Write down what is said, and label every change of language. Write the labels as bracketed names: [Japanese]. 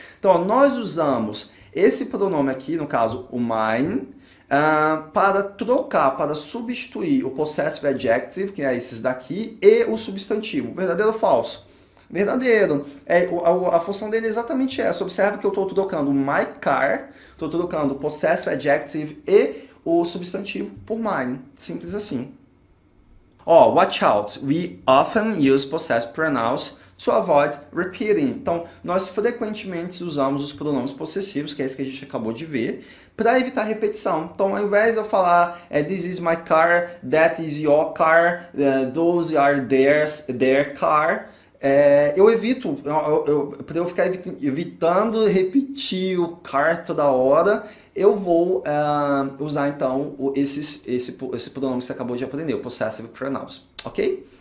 [Portuguese] Então, nós usamos esse pronome aqui, no caso, o mine, para trocar, para substituir o possessive adjective, que é esses daqui, e o substantivo. Verdadeiro ou falso? Verdadeiro. A função dele é exatamente essa. Observe que eu estou trocando [English] my car, [Portuguese] estou trocando o possessive adjective e o substantivo por mine. Simples assim. Ó, [English] watch out. We often use possessive pronouns to avoid repeating. [Portuguese] Então, nós frequentemente usamos os pronomes possessivos, que é isso que a gente acabou de ver, para evitar repetição. Então, ao invés de eu falar [English] this is my car, that is your car, those are their car, [Portuguese] eu evito, para eu ficar evitando repetir o car toda hora, eu vou usar então esse pronome que você acabou de aprender, o possessive pronouns, ok?